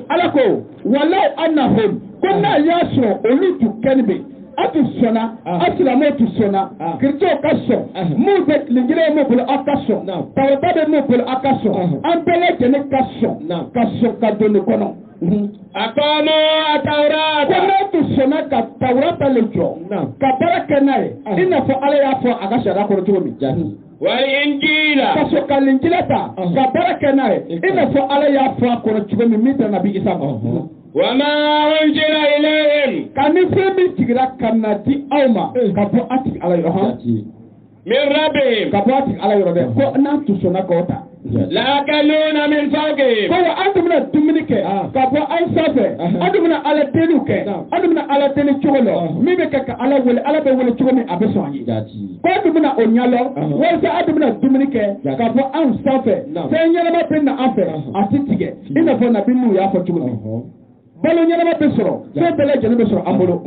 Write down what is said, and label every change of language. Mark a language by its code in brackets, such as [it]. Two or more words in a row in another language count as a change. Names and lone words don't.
[bm] ala ko [ar] ولو أنهم [bm] ko n'a y'a sɔrɔ olu tun kɛli bɛ atu sɔnna asilamɛw tu sɔnna kiricɛw ka sɔn mun bɛ tilenjira ye mun bolo aw ka sɔn tawata bɛ mun bolo aw ka sɔn an bɛɛ lajɛlen ka sɔn ka don nin kɔnɔ. [ar] أقاموا التوراة [bm] ko n'a tu sɔnna ka tawrata le jɔ ka baara kɛ n'a ye i n'a fɔ ala y'a fɔ a ka sariya kɔnɔ cogo min. [ar] والإنجيل [bm] ka sɔn ka linjila ta ka baara kɛ n'a ye i n'a fɔ ala y'a fɔ a kɔnɔ cogo min tɛ nabi isa ma. [ar] وما أنزل إليهم [bm] ka ni fɛn min sigira ka na di aw ma ka bɔ a tigi ala yɔrɔ [ar] من ربهم [bm] ka bɔ a tigi ala yɔrɔ dɛ ko n'a tu sɔnna k'o ta. [ar] لأكلوا من فوقهم [bm] ko wa an tun bɛna dumuni kɛ ka bɔ an sanfɛ an tun bɛna ala deliw kɛ an tun bɛna ala deli cogo la min bɛ kɛ ka ala wele ala bɛ wele cogo min a bɛ sɔn an ye ko an tun bɛna o ɲɛlɔ walasa an tun bɛna dumuni kɛ ka bɔ an sanfɛ fɛn ɲɛnama bɛ na an fɛ a ti tigɛ i n'a fɔ nabi nuhu y'a fɔ cogo min balo ɲɛnama bɛ sɔrɔ fɛn bɛɛ lajɛlen bɛ sɔrɔ an bolo.